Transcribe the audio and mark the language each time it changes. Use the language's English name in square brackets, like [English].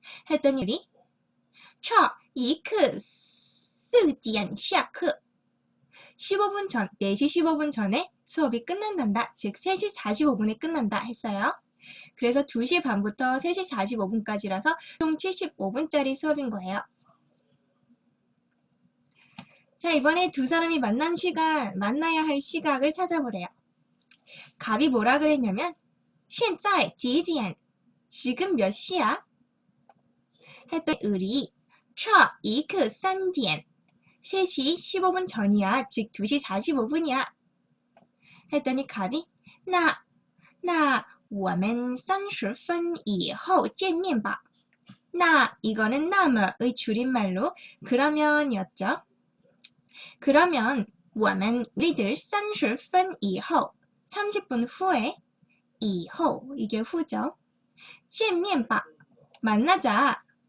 [Korean] 했더니 을이 [Chinese] 差一刻4点下课. [Korean] 15분 전, 4시 15분 전에 수업이 끝난단다. 즉 3시 45분에 끝난다 했어요. 그래서 2시 반부터 3시 45분까지라서 총 75분짜리 수업인 거예요. 자, 이번에 두 사람이 만나야 할 시각을 찾아보래요. 갑이 뭐라 그랬냐면 [Chinese] 现在几点? [Korean] 지금 몇 시야? 했더니 을이 [Chinese] 差一刻3点. [Korean] 3시 15분 전이야. 즉 2시 45분이야. 했더니 갑이 [Chinese] 那我们30分以后见面吧. [Korean] 이거는 那么의 줄임말로 그러면이었죠. 그러면 我们 우리들 30分以后 30분 후에 以后 이게 후죠. 见面吧 만나자.